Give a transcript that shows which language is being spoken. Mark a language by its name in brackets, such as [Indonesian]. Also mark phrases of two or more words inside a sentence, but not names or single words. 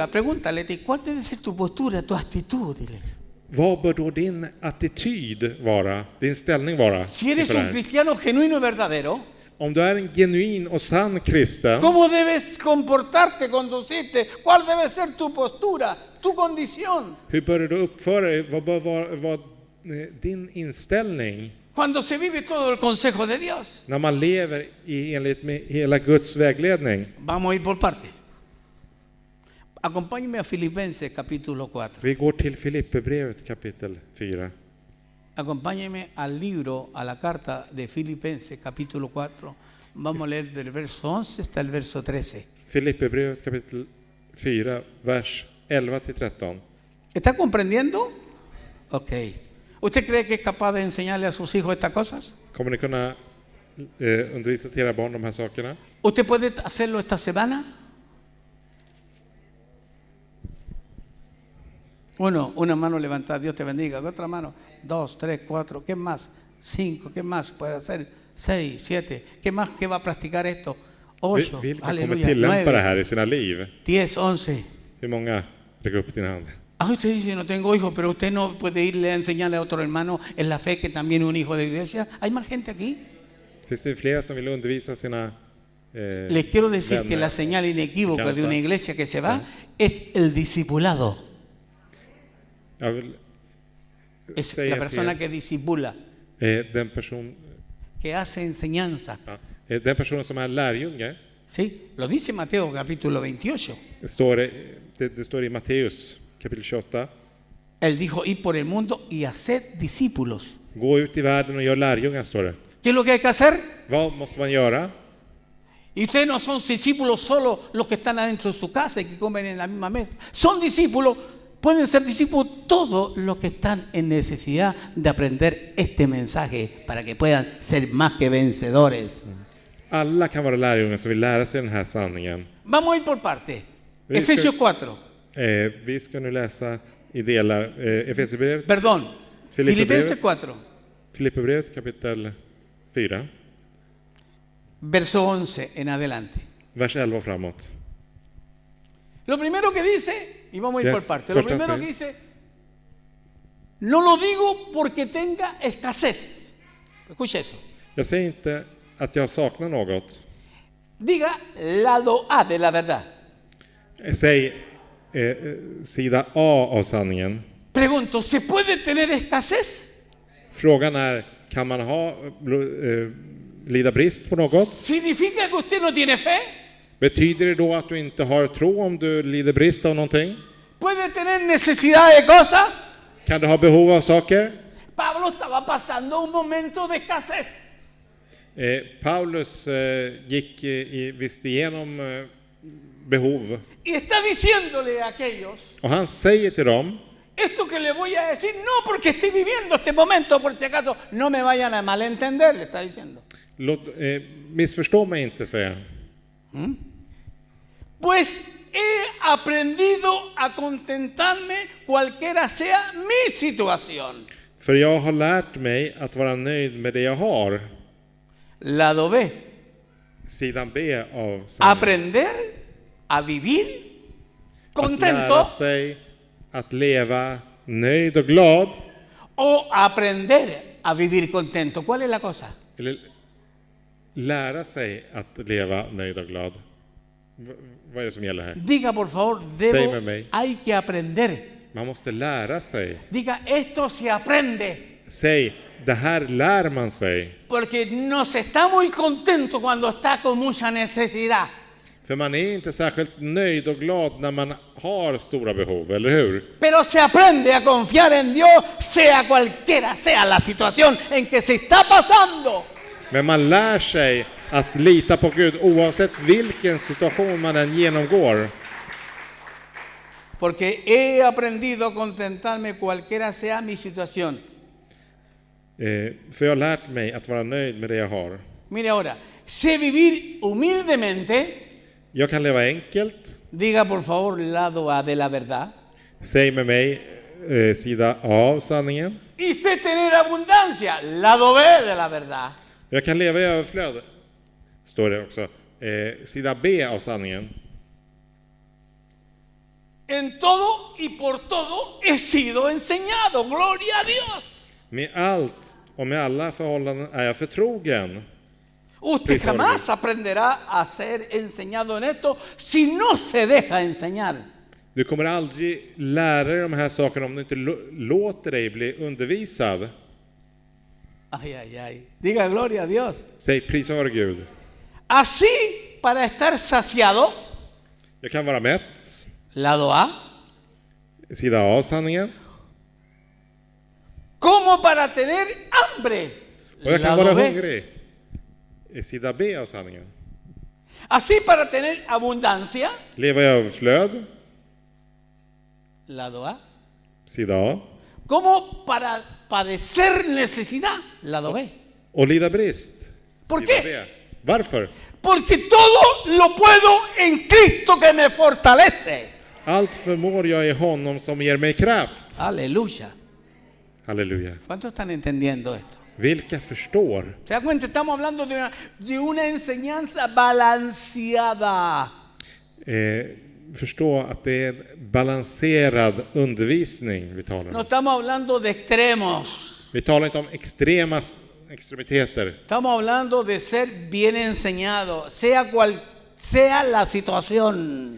[Spanish] Pregúntale, ¿cuál debe ser tu postura, tu actitud? Dile. [Swedish] Vad bör då din attityd vara, din ställning vara? [Spanish] Si eres [Swedish] inför det [Spanish] un [Swedish] här? [Spanish] cristiano genuino y verdadero, [Swedish] Om du är en genuin och sann kristen, [Spanish] ¿cómo debes comportarte, conducirte? ¿Cuál debe ser tu postura, tu condición? [Swedish] hur bör du uppföra dig? Vad bör vara din inställning [Spanish] Cuando se vive todo el consejo de Dios. [Swedish] när man lever i enlighet med hela Guds vägledning? [Spanish] Vamos a ir por parte. Acompáñeme a Filipenses capítulo 4. [Swedish] Vi går till Filipperbrevet kapitel 4. [Spanish] Acompáñeme al libro, a la carta de Filipenses capítulo 4. Vamos a leer del verso 11 hasta el verso 13. [Swedish] Filipperbrevet kapitel 4, vers 11 till 13. [Spanish] ¿Está comprendiendo? Ok. ¿Usted cree que es capaz de enseñarle a sus hijos estas cosas? [Swedish] Kommer ni kunna undervisa till era barn de här sakerna? [Spanish] ¿Usted puede hacerlo esta semana? Uno, una mano levantada, Dios te bendiga. Otra mano, 2, 3, 4, ¿qué más? 5, ¿qué más puede hacer? 6, 7, ¿qué más? ¿Qué va a practicar esto? 8, [Swedish] Vilka kommer [Spanish] aleluya, [Swedish] tillämpa det [Spanish] 9, [Swedish] här i sina liv? [Spanish] 10, 11. [Swedish] Hur många? Räck upp dina hand. [Spanish] Ah, usted dice, no tengo hijos, pero usted no puede irle a enseñarle a otro hermano en la fe que también es un hijo de la iglesia. ¿Hay más gente aquí? [Swedish] Finns det flera som vill undervisa sina [Spanish] Les quiero decir que [Swedish] vänner? [Spanish] la señal inequívoca de una iglesia que se va es el discipulado. [Swedish] Jag vill [Spanish] Es [Swedish] säga [Spanish] la persona [Swedish] till [Spanish] que disipula, [Swedish] den [Spanish] que hace enseñanza. [Swedish] personen som är lärjunge, [Spanish] ¿Sí? Lo dice Mateo capítulo 28. [Swedish] Det står i Matteus kapitel 28. [Spanish] Él dijo, id por el mundo y haced discípulos. [Swedish] Gå ut i världen och gör lärjungar, står det. [Spanish] ¿Qué es lo que hay que hacer? [Swedish] Vad måste man göra? [Spanish] Y ustedes no son discípulos solo los que están adentro de su casa y que comen en la misma mesa. Son discípulos, pueden ser discípulos todos los que están en necesidad de aprender este mensaje para que puedan ser más que vencedores. [Swedish] Alla kan vara lärjungar som vill lära sig den här sanningen. [Spanish] Vamos a ir por parte. [Swedish] Vi ska- [Spanish] Efesios 4. [Swedish] Vi ska nu läsa i delar Efesierbrevet, [Spanish] Perdón. [Swedish] Filippenbrevet. [Spanish] Filipenses 4. [Swedish] Filipperbrevet kapitel 4, [Spanish] Verso 11 en adelante. [Swedish] vers 11 och framåt. [Spanish] Lo primero que dice, y vamos a ir Ya, por parte, lo fuerte, primero sí. que dice, no lo digo porque tenga escasez. Escuche eso. [Swedish] Jag säger inte att jag saknar något. [Spanish] Diga lado A de la verdad. [Swedish] Säg sida A av sanningen. [Spanish] Pregunto, ¿se puede tener escasez? [Swedish] Frågan är, kan man lida brist på något? [Spanish] ¿Significa que usted no tiene fe? [Swedish] Betyder det då att du inte har tro om du lider brist av någonting? [Spanish] ¿Puede tener necesidad de cosas? [Swedish] Kan du ha behov av saker? [Spanish] Pablo estaba pasando un momento de escasez. [Swedish] Paulus gick visst igenom behov. [Spanish] Y está diciéndole a aquellos, [Swedish] Och han säger till dem, [Spanish] esto que le voy a decir, no porque estoy viviendo este momento, por si acaso no me vayan a malentender, le está diciendo. [Swedish] missförstå mig inte, säger han. [Spanish] Pues he aprendido a contentarme cualquiera sea mi situación. [Swedish] För jag har lärt mig att vara nöjd med det jag har. [Spanish] Lado B, [Swedish] Sidan B av sanningen. [Spanish] aprender a vivir [Swedish] Att lära [Spanish] contento [Swedish] sig att leva nöjd och glad. [Spanish] o aprender a vivir contento. ¿Cuál es la cosa? [Swedish] Eller lära sig att leva nöjd och glad. Vad är det som gäller här? [Spanish] Diga por favor, [Swedish] Säg med mig. [Spanish] hay que aprender. [Swedish] Man måste lära sig. [Spanish] Diga, esto se aprende. [Swedish] Säg, det här lär man sig. [Spanish] Porque no se está muy contento cuando está con mucha necesidad. [Swedish] För man är inte särskilt nöjd och glad när man har stora behov, eller hur? [Spanish] Pero se aprende a confiar en Dios, sea cualquiera sea la situación en que se está pasando. [Swedish] Men man lär sig att lita på Gud oavsett vilken situation man än genomgår. [Spanish] Porque he aprendido a contentarme cualquiera sea mi situación. [Swedish] För jag har lärt mig att vara nöjd med det jag har. [Spanish] Mire ahora, sé vivir humildemente. [Swedish] Jag kan leva enkelt. [Spanish] Diga por favor lado A de la verdad. [Swedish] Säg med mig sida A av sanningen. [Spanish] Y sé tener abundancia. Lado B de la verdad. [Swedish] Jag kan leva i överflöd. Står det också. Sida B av sanningen. [Spanish] En todo y por todo he sido enseñado. Gloria a Dios. [Swedish] Med allt och med alla förhållanden är jag förtrogen. [Spanish] Usted jamás aprenderá a ser enseñado en esto si no se deja enseñar. [Swedish] Du kommer aldrig lära dig de här sakerna om du inte låter dig bli undervisad. [Spanish] Ay, ay, ay. Diga gloria a Dios. [Swedish] Säg prisa vare Gud. [Spanish] Así, para estar saciado, [Swedish] Jag kan vara mätt. [Spanish] lado A, [Swedish] Sida A av sanningen. [Spanish] como para tener hambre, [Swedish] Och jag kan vara [Spanish] lado B. [Swedish] hungrig. Sida B av sanningen. [Spanish] Así para tener abundancia, [Swedish] Leva i överflöd. [Spanish] lado A. [Swedish] Sida A. [Spanish] Como para padecer necesidad, lado B. [Swedish] Och lida brist. [Spanish] ¿Por [Swedish] Sida [Spanish] qué? [Swedish] B. Varför? [Spanish] Porque todo lo puedo en Cristo que me fortalece. [Swedish] Allt förmår jag i honom som ger mig kraft. [Spanish] Aleluya. [Swedish] Halleluja. [Spanish] ¿Cuántos están entendiendo esto? [Swedish] Vilka förstår? [Spanish] ¿Se da cuenta? Estamos hablando de una enseñanza balanceada. [Swedish] Förstå att det är en balanserad undervisning vi talar [Spanish] No [Swedish] om. [Spanish] estamos hablando de extremos. [Swedish] Vi talar inte om extremiteter. [Spanish] Estamos hablando de ser bien enseñado, sea cual sea la situación.